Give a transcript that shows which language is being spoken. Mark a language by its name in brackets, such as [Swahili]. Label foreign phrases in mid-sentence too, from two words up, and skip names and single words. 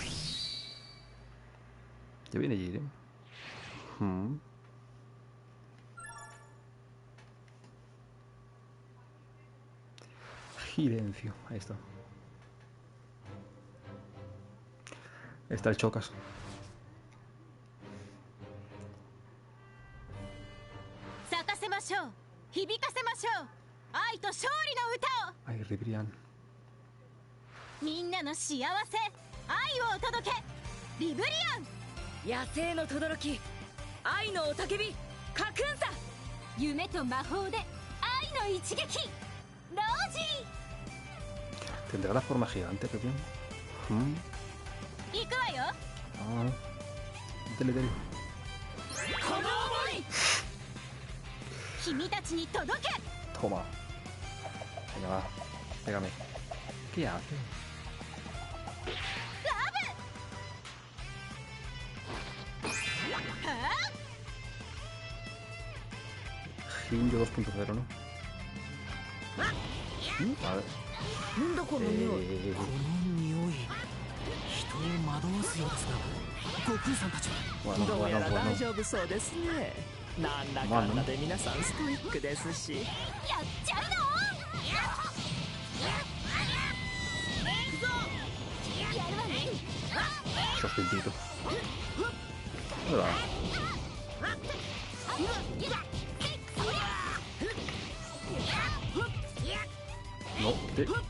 [Spanish] Ya viene Jiren. Jirencio, ahí está. Ahí está el Chocas. Ay, Ribrian. [Japanese] みんなの幸せ、愛をお届け、リブリアン。野生の轟き、愛の雄たけび、カクンサ。夢と魔法で愛の一撃、ロージー。 [Spanish] ¿Tendrá la forma gigante, Ribrian? [Japanese] 行くわよ。 [Spanish] Ah, dale, dale. [Japanese] この想い、君たちに届け。 [Spanish] Toma. Venga, va. Pégame. ¿Qué hace? Ginjo 2.0, ¿no? A ver. [Japanese] なんだこの匂い。この匂い、人を惑わすようですが、悟空さんたちは [Spanish] Bueno, [Japanese] どうや [Spanish] bueno, [Japanese] ら [Spanish] bueno. [Japanese] 大丈夫そうですね。なんだかんだで皆さんストイックですし。やっちゃうの。 Sostentito. [Spanish] Allora. No, te.